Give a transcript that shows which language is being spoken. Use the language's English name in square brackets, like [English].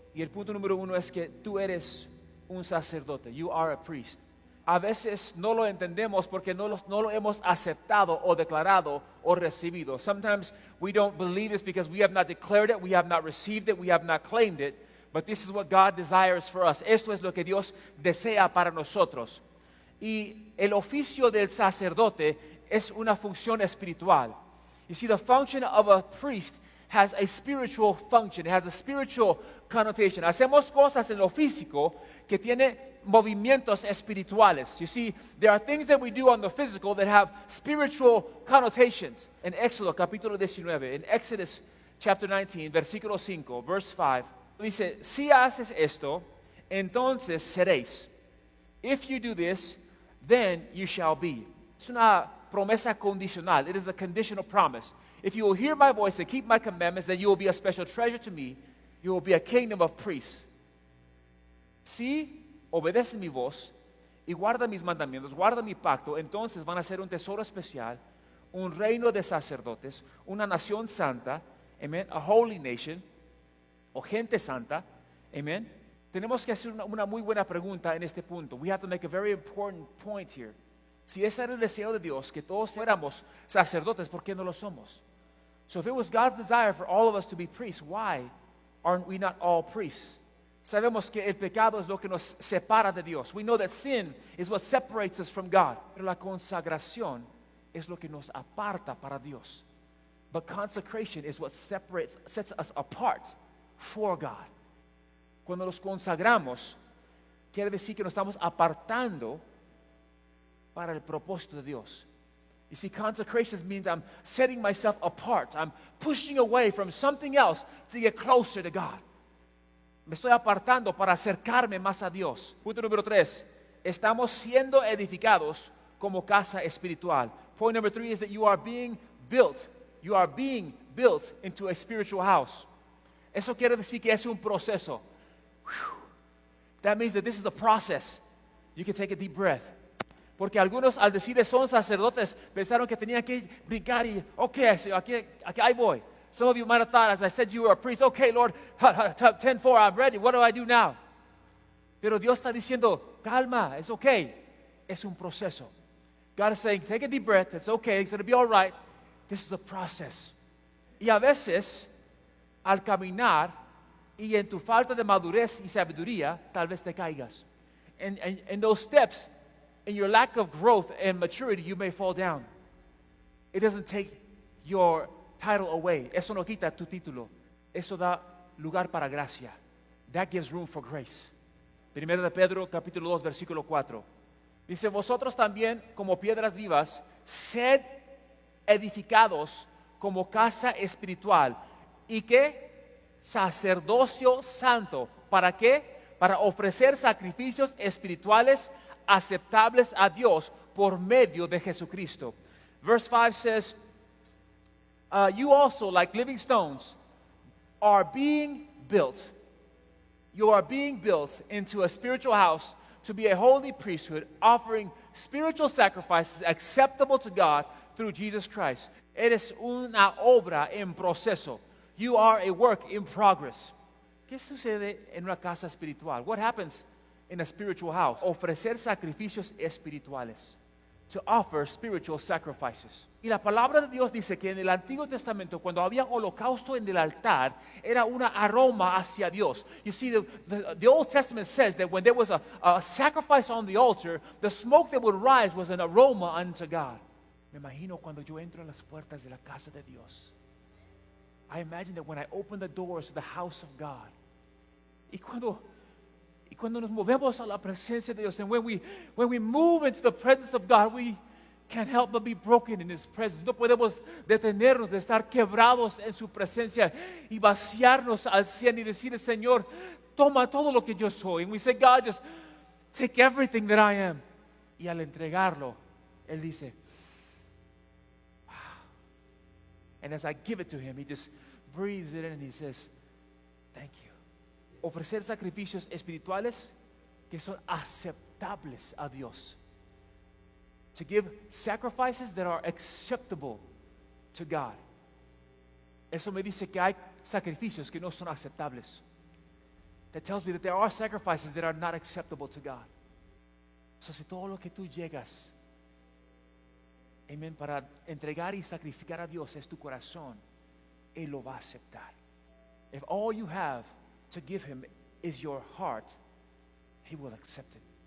[Spanish] Y el punto número 1 es que tú eres un sacerdote. [English] You are a priest. [Spanish] A veces no lo entendemos porque no lo hemos aceptado o declarado o recibido. [English] Sometimes we don't believe this because we have not declared it, we have not received it, we have not claimed it. But this is what God desires for us. [Spanish] Esto es lo que Dios desea para nosotros. Y el oficio del sacerdote es una función espiritual. [English] You see, the function of a priest has a spiritual function. It has a spiritual connotation. [Spanish] Hacemos cosas en lo físico que tiene movimientos espirituales. [English] You see, there are things that we do on the physical that have spiritual connotations. [Spanish] En Éxodo capítulo 19, en [English] Exodus chapter 19, [Spanish] versículo 5, [English] verse 5, [Spanish] dice, si haces esto, entonces seréis. [English] If you do this, then you shall be. [Spanish] Es una promesa condicional. [English] It is a conditional promise. If you will hear my voice and keep my commandments, then you will be a special treasure to me. You will be a kingdom of priests. [Spanish] Si obedecen mi voz y guardan mis mandamientos, guardan mi pacto, entonces van a ser un tesoro especial, un reino de sacerdotes, una nación santa, amen, [English] a holy nation, [Spanish] o gente santa, amen. Tenemos que hacer una muy buena pregunta en este punto. [English] We have to make a very important point here. [Spanish] Si ese era el deseo de Dios, que todos fuéramos sacerdotes, ¿por qué no lo somos? [English] So if it was God's desire for all of us to be priests, why aren't we not all priests? [Spanish] Sabemos que el pecado es lo que nos separa de Dios. [English] We know that sin is what separates us from God. [Spanish] Pero la consagración es lo que nos aparta para Dios. [English] But consecration is what sets us apart for God. [Spanish] Cuando nos consagramos, quiere decir que nos estamos apartando para el propósito de Dios. [English] You see, consecration means I'm setting myself apart. I'm pushing away from something else to get closer to God. [Spanish] Me estoy apartando para acercarme más a Dios. Punto número 3. Estamos siendo edificados como casa espiritual. [English] Point number 3 is that you are being built. You are being built into a spiritual house. [Spanish] Eso quiere decir que es un proceso. [English] That means that this is a process. You can take a deep breath. [Spanish] Porque algunos al decir son sacerdotes pensaron que tenían que brincar y, aquí ahí voy. [English] Some of you might have thought, as I said, you were a priest. Okay, Lord, 10-4, I'm ready. What do I do now? [Spanish] Pero Dios está diciendo, calma, [English] it's okay. [Spanish] Es un proceso. [English] God is saying, take a deep breath. It's okay. It's going to be all right. This is a process. [Spanish] Y a veces, al caminar y en tu falta de madurez y sabiduría, tal vez te caigas. [English] And those steps, in your lack of growth and maturity, you may fall down. It doesn't take your title away. [Spanish] Eso no quita tu título. Eso da lugar para gracia. [English] That gives room for grace. [Spanish] Primero de Pedro, capítulo 2, versículo 4. Dice, vosotros también, como piedras vivas, sed edificados como casa espiritual. ¿Y qué? Sacerdocio santo. ¿Para qué? Para ofrecer sacrificios espirituales aceptables a Dios por medio de Jesucristo. [English] Verse 5 says, you also, like living stones, are being built. You are being built into a spiritual house to be a holy priesthood, offering spiritual sacrifices acceptable to God through Jesus Christ. [Spanish] Eres una obra en proceso. [English] You are a work in progress. [Spanish] ¿Qué sucede en una casa espiritual? [English] What happens in a spiritual house? [Spanish] Ofrecer sacrificios espirituales. [English] To offer spiritual sacrifices. [Spanish] Y la palabra de Dios dice que en el Antiguo Testamento, cuando había holocausto en el altar, era una aroma hacia Dios. [English] You see, the Old Testament says that when there was a sacrifice on the altar, the smoke that would rise was an aroma unto God. [Spanish] Me imagino cuando yo entro en las puertas de la casa de Dios. [English] I imagine that when I open the doors to the house of God, [Spanish] y cuando nos movemos a la presencia de Dios, [English] and when we move into the presence of God, we can't help but be broken in His presence. [Spanish] No podemos detenernos de estar quebrados en su presencia y vaciarnos al 100 y decir, Señor, toma todo lo que yo soy. [English] And we say, God, just take everything that I am. [Spanish] Y al entregarlo, Él dice, wow. [English] And as I give it to Him, He just breathes it in and He says, thank you. [Spanish] Ofrecer sacrificios espirituales que son aceptables a Dios. [English] To give sacrifices that are acceptable to God. [Spanish] Eso me dice que hay sacrificios que no son aceptables. [English] That tells me that there are sacrifices that are not acceptable to God. [Spanish] So, si todo lo que tú llegas, amen, para entregar y sacrificar a Dios es tu corazón, Él lo va a aceptar. [English] If all you have to give Him is your heart, He will accept it.